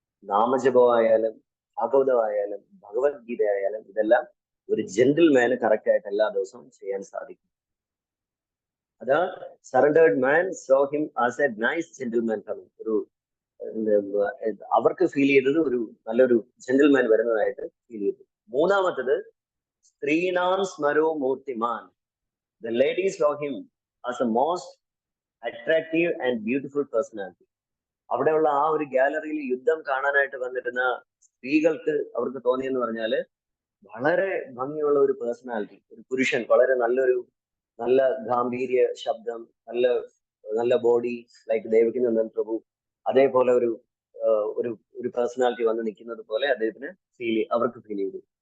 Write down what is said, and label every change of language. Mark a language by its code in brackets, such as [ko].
[ml] നാമജപമായാലും ഭാഗവതമായാലും ഭഗവത്ഗീത ആയാലും ഇതെല്ലാം ഒരു ജെന്റിൽമാന് കറക്റ്റ് ആയിട്ട് എല്ലാ ദിവസവും ചെയ്യാൻ സാധിക്കും. [en] അതാ surrendered man saw him as a nice gentleman. [ml] ഒരു അവർക്ക് ഫീൽ ചെയ്തത് ഒരു നല്ലൊരു ജെന്റിൽമാൻ വരുന്നതായിട്ട് ഫീൽ ചെയ്തു. മൂന്നാമത്തത് [sa] സ്ത്രീനാം സ്മരോ മൂർത്തിമാൻ. [en] The ladies saw him as a most attractive and beautiful personality. [ml] അവിടെയുള്ള ആ ഒരു ഗാലറിയിൽ യുദ്ധം കാണാനായിട്ട് വന്നിരുന്ന സ്ത്രീകൾക്ക് അവർക്ക് തോന്നിയെന്ന് പറഞ്ഞാല് വളരെ ഭംഗിയുള്ള ഒരു പേഴ്സണാലിറ്റി, ഒരു പുരുഷൻ, വളരെ നല്ല ഗാംഭീര്യ ശബ്ദം, നല്ല ബോഡി, ലൈക്ക് ദേവകിനന്ദൻ പ്രഭു, അതേപോലെ ഒരു പേഴ്സണാലിറ്റി വന്ന് നിൽക്കുന്നത് പോലെ അദ്ദേഹത്തിന് അവർക്ക് ഫീൽ ചെയ്തു.